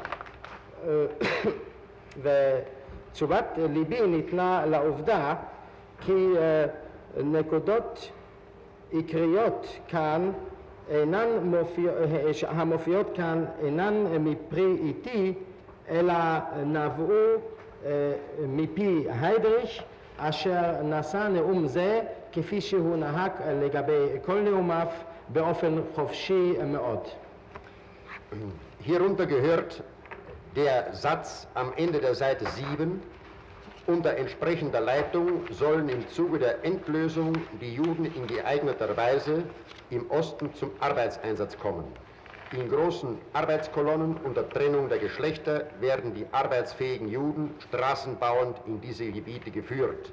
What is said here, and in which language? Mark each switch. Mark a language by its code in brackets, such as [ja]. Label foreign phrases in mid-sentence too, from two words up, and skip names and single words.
[he] ותשובת ליבי ניתנה לעובדה כי נקודות עיקריות כאן המופיעות כאן אינן מפרי איתי, אלא נבעו מפי היידריך אשר נשא נאום זה כפי שהוא נהג לגבי כל נאומיו באופן חופשי מאוד. [de] Hierunter gehört der Satz am Ende der Seite 7: Unter entsprechender Leitung sollen im Zuge der Endlösung die Juden in geeigneter Weise im Osten zum Arbeitseinsatz kommen. In großen Arbeitskolonnen unter Trennung der Geschlechter werden die arbeitsfähigen Juden straßenbauend in diese Gebiete geführt.